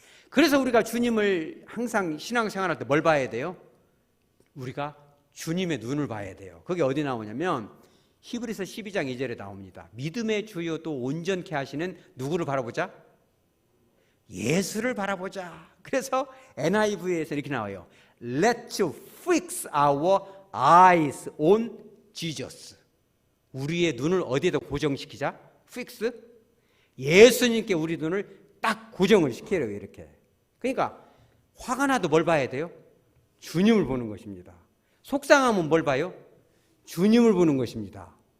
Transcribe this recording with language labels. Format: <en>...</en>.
<ko>그래서 우리가 주님을 항상 신앙생활할 때 뭘 봐야 돼요? 우리가 주님의 눈을 봐야 돼요. 그게 어디 나오냐면 히브리서 12장 2절에 나옵니다. 믿음의 주요 또 온전케 하시는 누구를 바라보자? 예수를 바라보자. 그래서 NIV에서 이렇게 나와요.</ko> <en>Let's fix our eyes on Jesus.</en> <ko>우리의 눈을 어디에다 고정시키자?</ko> <en>fix?</en> <ko>예수님께 우리 눈을 딱 고정을 시키려고 이렇게. 그러니까 화가 나도 뭘 봐야 돼요? 주님을 보는 것입니다. 속상하면 뭘 봐요? 주님을 보는 것입니다.</ko>